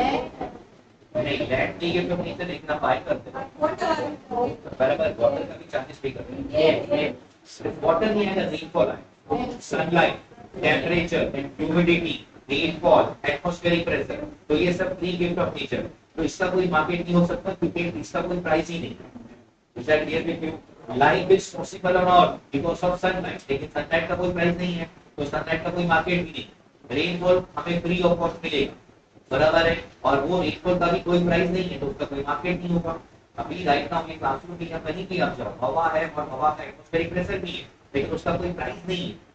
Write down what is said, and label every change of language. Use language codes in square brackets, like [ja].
[hi] नहीं, land free gift of nature लेकिन आप बाय करते हैं बराबर। वाटर का भी चार्जेस पे करते हैं। सिर्फ वाटर नहीं है, रेनफॉल है, sunlight, temperature and humidity, rainfall, atmospheric pressure, तो ये सब फ्री गिफ्ट ऑफ नेचर। तो इसका कोई मार्केट नहीं हो सकता क्योंकि इसका कोई प्राइस ही नहीं है। [en] Is that clear with you? Life is possible on earth because of sunlight. [hi] लेकिन सनलाइट का कोई प्राइस नहीं है, तो सनलाइट का कोई मार्केट भी नहीं। रेनफॉल हमें फ्री ऑफ कॉस्ट मिलेगा, बराबर है, और वो रेनफॉल का भी कोई प्राइस नहीं है, तो उसका कोई मार्केट नहीं होगा। अभी राइट नाउ ये क्लासरूम भी या कहीं भी आप जाओ, हवा है और हवा का एटमॉस्फेरिक प्रेशर भी है, लेकिन उसका कोई प्राइस नहीं है।